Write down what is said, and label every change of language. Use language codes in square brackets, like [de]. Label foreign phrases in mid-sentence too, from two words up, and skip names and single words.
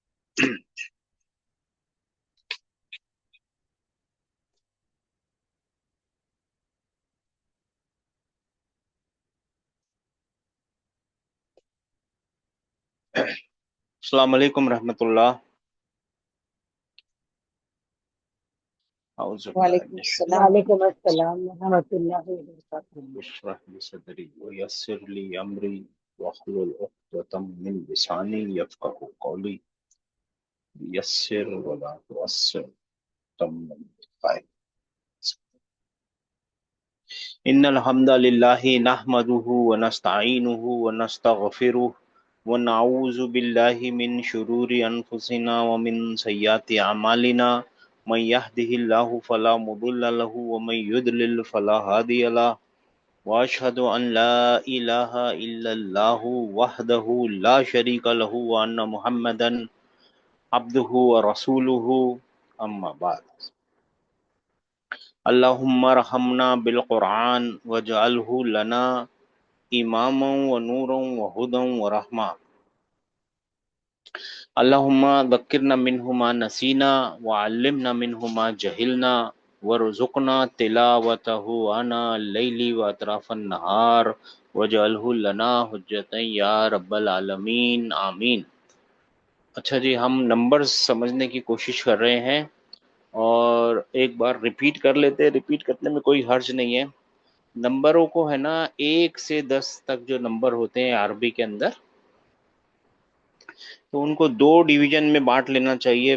[ar] السلام عليكم رحمة الله. أعوذ بالله वालेकुम मिनश अस्सलाम। وعليكم السلام ورحمة الله وبركاته. الشيطان اشرح لي صدري ويسر لي أمري واحلل عقدة من لساني يفقهوا قولي يسر ولا تعسر تمم بال إن الحمد لله نحمده ونستعينه ونستغفره ونعوذ بالله من شرور أنفسنا ومن سيئات أعمالنا من يهده الله فلا مضل له ومن يضلل فلا هادي له وأشهد أن لا إله إلا الله وحده لا شريك له وأن محمدا عبده ورسوله أما بعد. اللهم ارحمنا بالقرآن واجعله لنا إماما ونورا وهدى ورحمة. اللهم ذكرنا منه ما نسينا وعلمنا منه ما جهلنا وارزقنا تلاوته آناء الليل وأطراف النهار واجعله لنا حجة يا رب العالمين آمين. [ur] اچھا جی، ہم نمبرز سمجھنے کی کوشش کر رہے ہیں اور ایک بار ریپیٹ کر لیتے ہیں. ریپیٹ کرنے میں کوئی حرج نہیں ہے۔ نمبروں کو ہے نا 1 سے 10 تک جو نمبر ہوتے ہیں عربی کے اندر، تو ان کو 2 ڈویژن میں بانٹ لینا چاہیے.